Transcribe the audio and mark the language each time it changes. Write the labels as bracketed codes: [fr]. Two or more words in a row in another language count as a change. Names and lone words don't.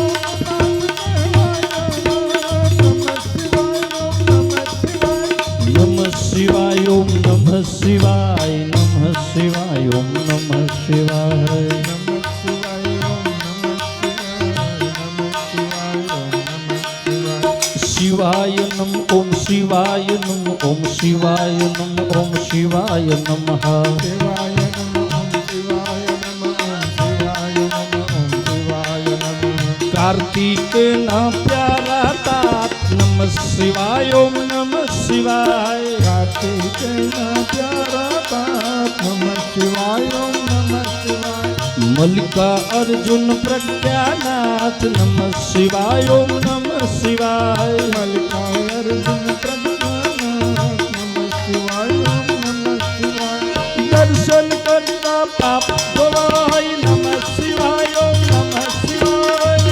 [sa] नमः शिवाय ओम नमः शिवाय नमः शिवाय ओम नमः शिवाय शिवाय नम ओम शिवाय नम ओम शिवाय नम ओम शिवाय नमः [gu] કાર્તિક ના પ્યારા તાત [sa] नमः शिवाय ओम नमः शिवाय [gu] કાર્તિક પ્યારા બાપ [sa] नमः शिवाय ओम नमः शिवाय मल्लिका अर्जुन प्रज्ञानाथ नमः शिवाय ओम नमः शिवाय मल्लिका अर्जुन प्रज्ञानाथ नमः शिवाय ओम नमः शिवाय [gu] દર્શન કરતા પાપ ધોવાઈ [sa] नमः शिवाय ओम नमः शिवाय